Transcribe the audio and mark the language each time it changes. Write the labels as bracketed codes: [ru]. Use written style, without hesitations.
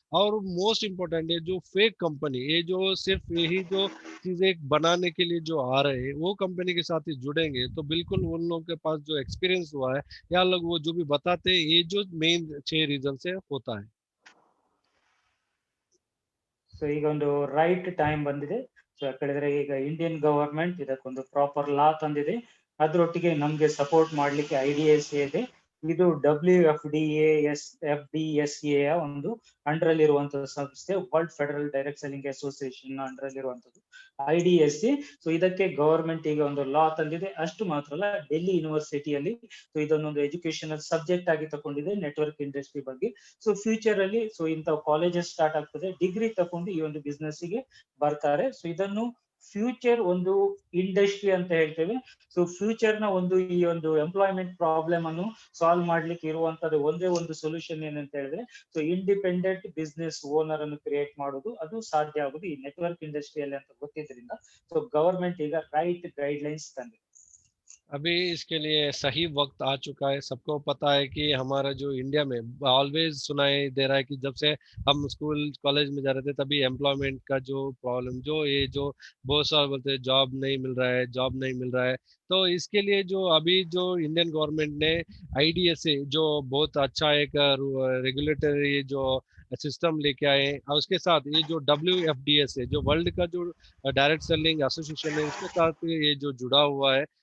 [hi] और most important है जो फेक कंपनी, ये जो सिर्फ यही जो चीजें बनाने के लिए जो आ रहे हैं, वो कंपनी के साथ ही जुड़ेंगे तो बिल्कुल उन लोगों के पास जो एक्सपीरियंस हुआ है, या लोग वो जो भी बताते हैं, ये जो मेन 6 रीजन से होता है। [kn] ಸೊ ಈಗ ಒಂದು ರೈಟ್ ಟೈಮ್ ಬಂದಿದೆ. ಸೊ ಯಾಕಂದ್ರೆ ಈಗ ಇಂಡಿಯನ್ ಗವರ್ಮೆಂಟ್ ಇದಕ್ಕೊಂದು ಪ್ರಾಪರ್ ಲಾ ತಂದಿದೆ. ಅದ್ರೊಟ್ಟಿಗೆ ನಮ್ಗೆ ಸಪೋರ್ಟ್ ಮಾಡ್ಲಿಕ್ಕೆ IDSA ಇದೆ. ಇದು WFDA ಒಂದು ಅಂಡರ್ ಅಲ್ಲಿ ಇರುವಂತಹ ಸಂಸ್ಥೆ, world federal direct selling association under ಅಲ್ಲಿ ಇರುವಂತದ್ದು IDSA. ಸೊ ಇದಕ್ಕೆ ಗವರ್ಮೆಂಟ್ ಈಗ ಒಂದು ಲಾ ತಂದಿದೆ. ಅಷ್ಟು ಮಾತ್ರ ಅಲ್ಲ, ಡೆಲ್ಲಿ ಯೂನಿವರ್ಸಿಟಿಯಲ್ಲಿ ಸೊ ಇದನ್ನೊಂದು ಎಜುಕೇಶನಲ್ ಸಬ್ಜೆಕ್ಟ್ ಆಗಿ ತಗೊಂಡಿದೆ ನೆಟ್ವರ್ಕ್ ಇಂಡಸ್ಟ್ರಿ ಬಗ್ಗೆ. ಸೊ ಫ್ಯೂಚರ್ ಅಲ್ಲಿ ಸೊ ಇಂಥ ಕಾಲೇಜಸ್ ಸ್ಟಾರ್ಟ್ ಆಗ್ತದೆ, ಡಿಗ್ರಿ ತಕೊಂಡು ಈ ಒಂದು ಬಿಸ್ನೆಸ್ ಗೆ ಬರ್ತಾರೆ. ಸೊ ಇದನ್ನು ಫ್ಯೂಚರ್ ಒಂದು ಇಂಡಸ್ಟ್ರಿ ಅಂತ ಹೇಳ್ತೇವೆ. ಸೊ ಫ್ಯೂಚರ್ ನ ಒಂದು ಈ ಒಂದು ಎಂಪ್ಲಾಯ್ಮೆಂಟ್ ಪ್ರಾಬ್ಲಮ್ ಅನ್ನು ಸಾಲ್ವ್ ಮಾಡ್ಲಿಕ್ಕೆ ಇರುವಂತದ್ದು ಒಂದೇ ಒಂದು ಸೊಲ್ಯೂಷನ್ ಏನಂತ ಹೇಳಿದ್ರೆ, ಸೊ ಇಂಡಿಪೆಂಡೆಂಟ್ ಬಿಸ್ನೆಸ್ ಓನರ್ ಅನ್ನು ಕ್ರಿಯೇಟ್ ಮಾಡೋದು, ಅದು ಸಾಧ್ಯ ಆಗುದು ಈ ನೆಟ್ವರ್ಕ್ ಇಂಡಸ್ಟ್ರಿಯಲ್ಲಿ ಅಂತ ಗೊತ್ತಿದ್ರಿಂದ ಸೊ ಗವರ್ಮೆಂಟ್ ಈಗ ರೈಟ್ ಗೈಡ್ ಲೈನ್ಸ್ ತಂದಿದೆ. [hi] अभी इसके लिए सही वक्त आ चुका है। सबको पता है कि हमारा जो इंडिया में ऑलवेज सुनाई दे रहा है कि जब से हम स्कूल कॉलेज में जा रहे थे तभी एम्प्लॉयमेंट का जो प्रॉब्लम, जो ये जो बहुत सारे बोलते हैं जॉब नहीं मिल रहा है, जॉब नहीं मिल रहा है। तो इसके लिए जो अभी जो इंडियन गवर्नमेंट ने आईडीएसए जो बहुत अच्छा एक रेगुलेटरी जो सिस्टम लेके आए, और उसके साथ ये जो WFDS है, जो वर्ल्ड का जो डायरेक्ट सेलिंग एसोसिएशन है, उसके साथ ये जो जुड़ा हुआ है।